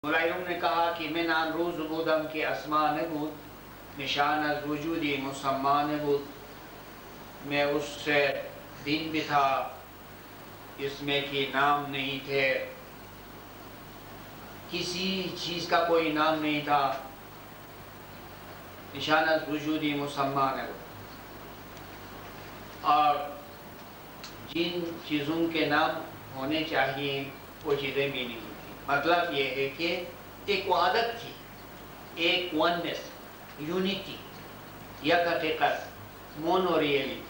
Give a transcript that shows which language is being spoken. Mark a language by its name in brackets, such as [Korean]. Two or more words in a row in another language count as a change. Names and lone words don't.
[Urdu] ملائم نے کہا کہ [Persian] من آن روز بودم که اسما نبود، نشان از وجودی مسما نبود. [Urdu] میں اس دن بھی تھا جس میں کہ نام نہیں تھے، کسی چیز کا کوئی نام نہیں تھا. [Persian] نشان از وجودی مسما نبود. [Urdu] اور جن چیزوں کے نام ہونے چاہیے وہ چیزیں بھی نہیں تھی. مطلب یہ ہے کہ ایک وحدت تھی، ایک وننس، یونٹی، [Persian] یک حقیقت، [English] mono reality.